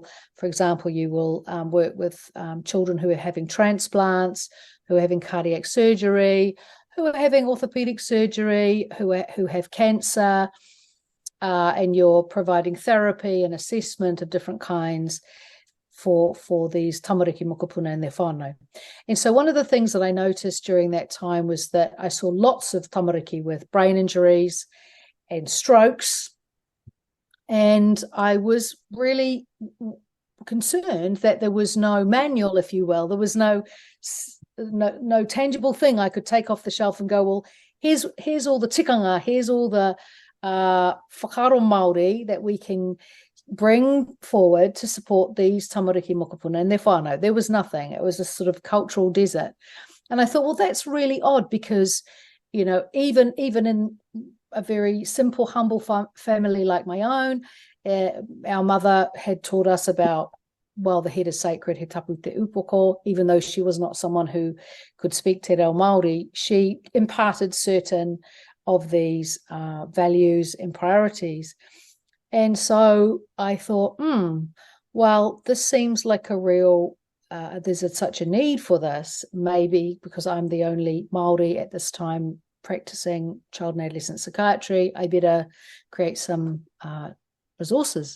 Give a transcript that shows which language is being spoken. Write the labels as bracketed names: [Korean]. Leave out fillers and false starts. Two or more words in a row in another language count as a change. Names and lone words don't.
[English] For example, you will work with children who are having transplants, who are having cardiac surgery, who are having orthopedic surgery, who have cancer, and you're providing therapy and assessment of different kinds for these [Māori] tamariki mokopuna [English] and their whānau. And so one of the things that I noticed during that time was that I saw lots of tamariki with brain injuries and strokes, and I was really concerned that there was no manual, if you will. There was no tangible thing I could take off the shelf and go, well, here's all the tikanga, here's all the [Māori] whakaro Māori [English] that we can bring forward to support these [Māori] tamariki mokopuna [English] and their whānau. There was nothing. It was a sort of cultural desert. And I thought, well, that's really odd, because, you know, even in a very simple, humble family like my own, our mother had taught us about, well, the head is sacred, [Māori] he tapu te upoko. [English] Even though she was not someone who could speak [Māori] te reo Māori, [English] she imparted certain of these values and priorities. And so I thought, well, this seems like a real, there's such a need for this, maybe because I'm the only Māori at this time practicing child and adolescent psychiatry, I better create some resources.